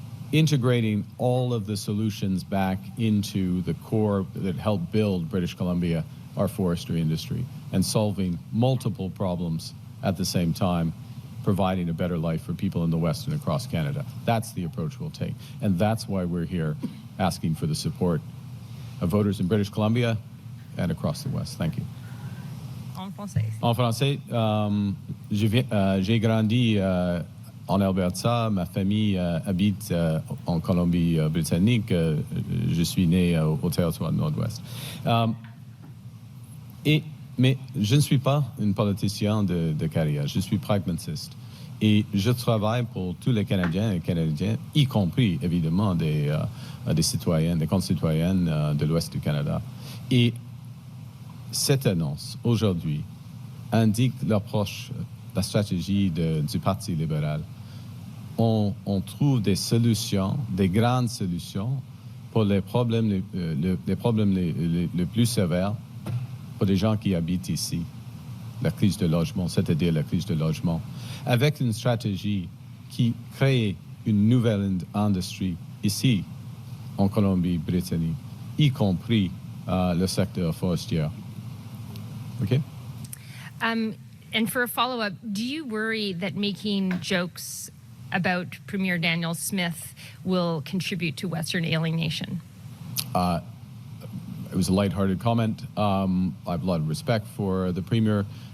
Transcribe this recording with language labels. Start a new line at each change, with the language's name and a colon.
English: Integrating all of the solutions back into the core that help build British Columbia, our forestry industry, and solving multiple problems at the same time, providing a better life for people in the West and across Canada. That's the approach we'll take. And that's why we're here asking for the support of voters in British Columbia and across the West. Thank you.
French: En français. En français, j'ai grandi en Alberta. Ma famille habite en Colombie-Britannique. Je suis né au territoire nord-ouest. Mais je ne suis pas un politicien de carrière. Je suis pragmatiste. Et je travaille pour tous les Canadiens et Canadiennes, y compris évidemment des citoyens, des concitoyennes de l'Ouest du Canada. Et cette annonce aujourd'hui indique l'approche, la stratégie du Parti libéral. On trouve des solutions, des grandes solutions pour les problèmes les plus sévères pour les gens qui habitent ici. La crise de logement, c'est-à-dire la crise de logement, avec une stratégie qui crée une nouvelle industrie ici, en Colombie-Britannique, y compris le secteur forestier.
English: Okay? And for a follow-up, do you worry that making jokes about Premier Daniel Smith will contribute to Western alienation? it was a lighthearted comment. I have a lot of respect for the Premier.